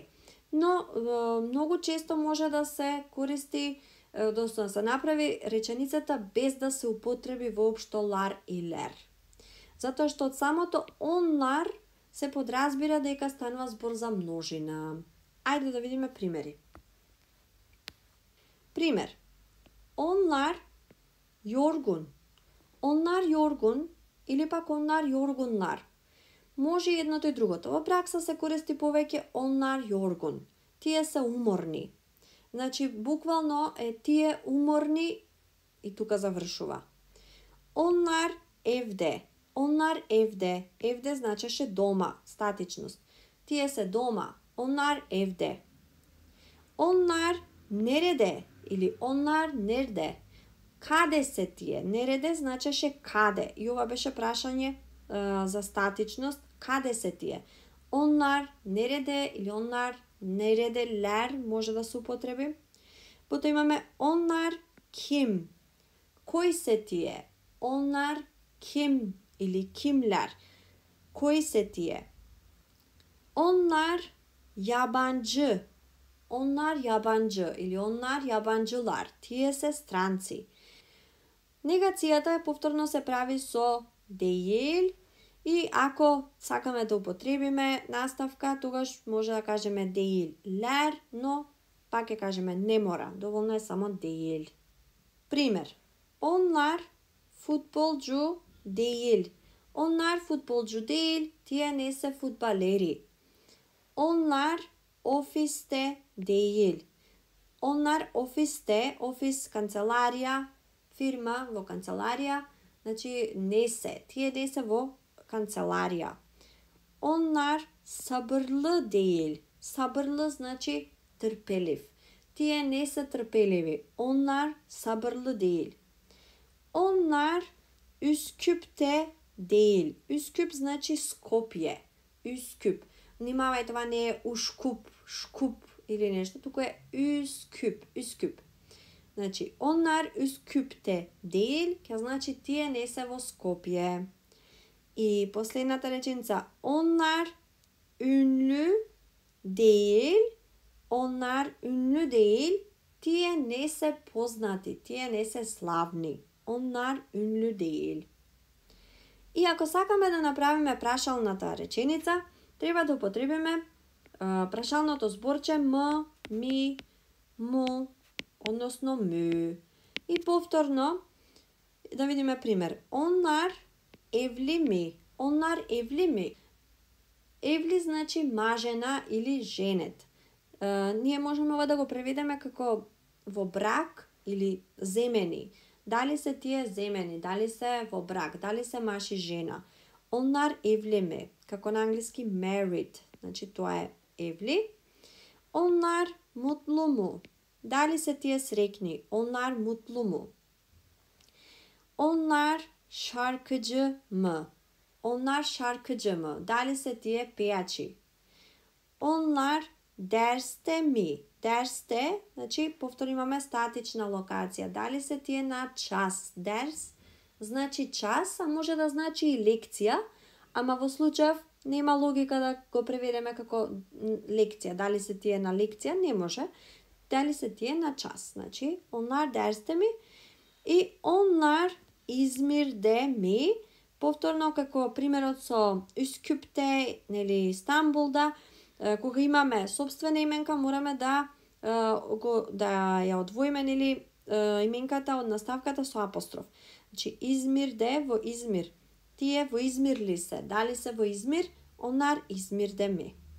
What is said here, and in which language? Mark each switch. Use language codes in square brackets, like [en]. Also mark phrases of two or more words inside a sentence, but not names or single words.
[mk] Но многу често може да се користи, односно да се направи реченицата без да се употреби воопшто лар и лер. Затоа што од самото onlar се подразбира дека станува збор за множина. Ајде да видиме примери. Пример. [tr] Onlar yorgun. Onlar yorgun [mk] или пак [tr] onlar yorgunlar. [mk] Може и едното и другото. Во пракса се користи повеќе [tr] onlar yorgun. [mk] Тие се уморни. Значи, буквално е тие уморни и тука завршува. [tr] Onlar evde. Onlar evde. [mk] Evde значеше дома, статичност. Тие се дома. [tr] Onlar evde. Onlar nerede или onlar nerede. [mk] Каде се тие? Нереде значеше каде. И ова беше прашање за статичност. Каде се тие? [tr] Onlar nerede или onlar neredeler [mk] може да се употреби. Потоа имаме [tr] onlar kim. [mk] Кои се тие? [tr] Onlar kim или kimler. [mk] Кои се тие? [tr] Onlar yabancı. Onlar yabancı или onlar yabancılar. [mk] Тие се странци. Негацијата повторно се прави со değil и ако сакаме да употребиме наставка, тогаш може да кажеме değiller, но пак ќе кажеме не мора, доволно е само değil. [tr] Пример. Onlar futbolcu değil. Onlar futbolcu değil, [mk] тие не се фудбалери. [tr] Onlar ofiste değil. Onlar ofiste, ofis [mk] канцеларија, фирма во канцеларија, значи не се, тие не се во канцеларија. [tr] Onlar sabırlı değil. [mk] Sabırlı значи трпелив. Тие не се трпеливи. [tr] Onlar sabırlı değil. Onlar Üsküp'te değil. [mk] Üsküp значи Скопје. Üsküp. Внимавај, това не е Ушкуп, Шкуп или нешто, туку е Üsküp, Üsküp. Значи, [tr] onlar Üsküp'te değil, [mk] ќе значи тие не се во Скопје. И последната реченица, [tr] onlar ünlü değil, onlar ünlü değil, [mk] тие не се познати, тие не се славни. [tr] Onlar ünlü değil. [mk] И ако сакаме да направиме прашалната реченица, треба да употребиме прашалното зборче м, ми, му, односно мü. И повторно да видиме пример. [tr] Onlar evli mi? Onlar evli mi? [mk] Evli значи мажена или женет. Ние можеме ова да го преведеме како во брак или земени. Дали се тие земени, дали се во брак, дали се маж и жена. [tr] Onlar evli mi? [mk] Како на англиски married, значи тоа е evli. [tr] Onlar mutlu mu? [mk] Дали се тие срекни? [tr] Onlar mutlu mu? Onlar şarkıcı mı? Onlar şarkıcı mı? [mk] Дали се тие пејачи? [tr] Onlar derste mi? [mk] Derste, значи повторно имаме статична локација. Дали се тие на час? Дерс значи час, а може да значи и лекција, ама во случајов нема логика да го преведеме како лекција. Дали се тие на лекција? Не може. Дали се тие на час? Значи, [tr] onlar derste mi? И onlar İzmir'de mi? [mk] Повторно како примерот со Üsküp'te, нели Стамбулда, кога имаме собствена именка, мораме да ја одвоиме нели именката од наставката со апостроф. Значи Измирде во Измир. Тие во Измир ли се? Дали се во Измир? [tr] Onlar İzmir'de mi?